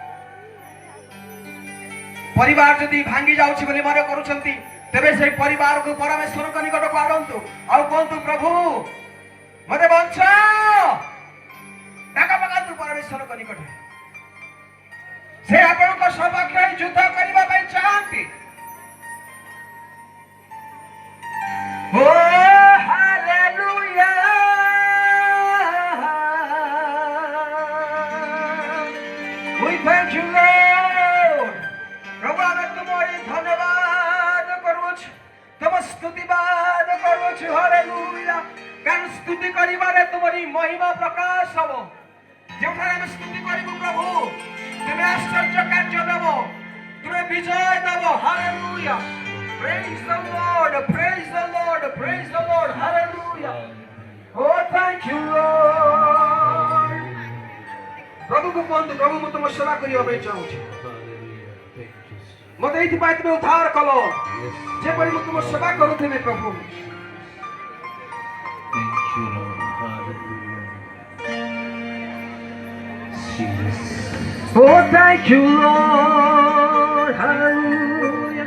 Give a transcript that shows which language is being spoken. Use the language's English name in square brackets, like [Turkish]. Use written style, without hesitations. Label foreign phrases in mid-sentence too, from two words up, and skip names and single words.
[Odia] ପରିବାର ଯଦି ଭାଙ୍ଗି ଯାଉଛି ବୋଲି ମନେ କରୁଛନ୍ତି, ତେବେ ସେହି ପରିବାରକୁ ପରମେଶ୍ୱରଙ୍କ ନିକଟକୁ ଆଣନ୍ତୁ ଆଉ କୁହନ୍ତୁ, ପ୍ରଭୁ ମତେ ବଞ୍ଚାଅ। ଡାକ ପକାନ୍ତୁ ପରମେଶ୍ୱରଙ୍କ ନିକଟରେ। ସେ ଆପଣଙ୍କ ସପକ୍ଷରେ ଯୁଦ୍ଧ କରିବା ପାଇଁ ଚାହାନ୍ତି। ଓ ହାଲେଲୁୟା, [English] we thank you Lord। [Odia] ପ୍ରଭୁ ଆମେ ତୁମରି ଧନ୍ୟବାଦ କରୁଛୁ, ତୁମ ସ୍ତୁତିବାଦ କରୁଛୁ। ହାଲେଲୁୟା। କାରଣ ସ୍ତୁତି କରିବାରେ ତୁମରି ମହିମା ପ୍ରକାଶ ହବ। ଯେଉଁଠାରେ ଆମେ ସ୍ତୁତି କରିବୁ ପ୍ରଭୁ, ତୁମେ ଆଶ୍ଚର୍ଯ୍ୟ କାର୍ଯ୍ୟ ଦେବ, ତୁମେ ବିଜୟ ଦେବ। ହାଲେଲୁୟା। [English] Praise the Lord, praise the Lord, praise the Lord, hallelujah। Oh thank you Lord। [Odia] ପ୍ରଭୁକୁ କୁହନ୍ତୁ, ପ୍ରଭୁ ମୁଁ ତୁମ ସେବା କରିବା ପାଇଁ ଚାହୁଁଛି, ମତେ ଏଇଥିପାଇଁ ତୁମେ ଉଦ୍ଧାର କଲ, ଯେପରି ମୁଁ ତୁମ ସେବା କରୁଥିବି ପ୍ରଭୁ। [English] Oh thank you Lord, hallelujah।